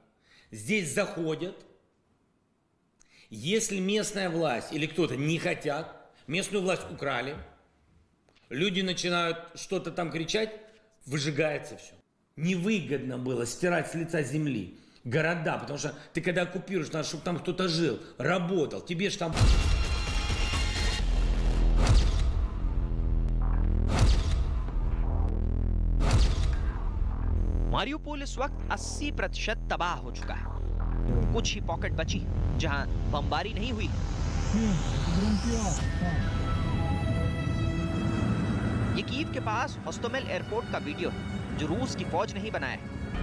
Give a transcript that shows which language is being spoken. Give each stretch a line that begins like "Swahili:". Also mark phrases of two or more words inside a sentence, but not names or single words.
Russian: Здесь заходят, если местная власть или кто-то не хотят, местную власть украли, люди начинают что-то там кричать, выжигается все. Невыгодно было стирать с лица земли города, потому что ты когда оккупируешь, надо, чтобы там кто-то жил, работал. Тебе же там...
Hindi: मारियुपोल इस वक्त 80% तबाह हो चुका है। कुछ ही पॉकेट बची जहां बमबारी नहीं हुई। ये कीव के पास होस्टोमेल एयरपोर्ट का वीडियो है जो रूस की फौज ने ही बनाया है।